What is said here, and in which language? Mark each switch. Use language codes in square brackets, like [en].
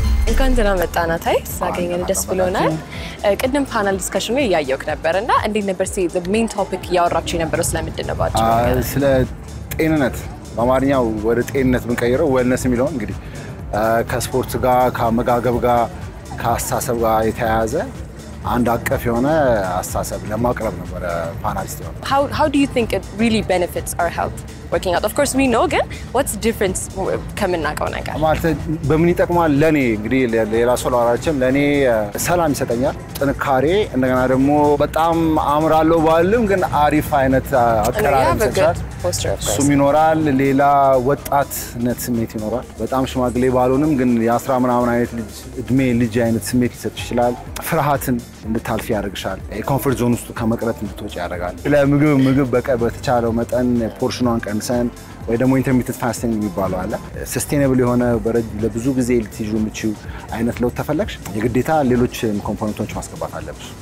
[am] እንኳን ደህና መጣና ታይ ሳገኘን ደስ ብሎናል። ቅድም ፓናል ዲስከሽን ላይ ያያየውክ ነበርና እንዴት ነበር [en] the main topic [am] ያወራችሁ የነበረው ስለምንድን ነው ባጭሩ? ስለ ጤንነት በአማርኛው ወደ ጤንነት ብንቀይረው ዌልነስ የሚለው እንግዲህ ከስፖርት ጋር ከአመጋገብ ጋር ከአስተሳሰብ ጋር የተያያዘ አንድ አቀፍ የሆነ አስተሳሰብ ለማቅረብ ነበር ፓናሊስት ነው [en] How do you think it really benefits our health working out? Of course we know [am] ግን [en] what's the difference [am] ከምናውቀው ነገር ማለት በምን ይጠቅማል ለኔ እንግዲህ ሌላ ሰው ላወራችም ለኔ ሰላም ይሰጠኛል ጥንካሬ እንደገና ደግሞ በጣም አምራለሁ ባልም ግን አሪፍ አይነት አቀራረብ ይሰጣል እሱም ይኖራል ሌላ ወጣትነት ስሜት ይኖራል በጣም ሽማግሌ ባልሆንም ግን የ10 ምናምን አይነት ልጅ እድሜ ልጅ አይነት ስሜት ሊሰጥ ይችላል ፍርሃትን እንድታልፊ ያደርግሻል የኮምፎርት ዞን ውስጥ ከመቅረት እንድትወጪ ያደርጋል ለምግብ በተቻለው መጠን ፖርሽኗን ቀንሰን ወይ ደግሞ ኢንተርሚተንት ፋስቲንግ የሚባለው አለ ሰስቴኔብል የሆነ ለብዙ ጊዜ ልትይዙ የምትችሉ አይነት ለውጥ ተፈለግሽ የግዴታ ሌሎች ኮምፖነንቶች ማስገባት አለብሽ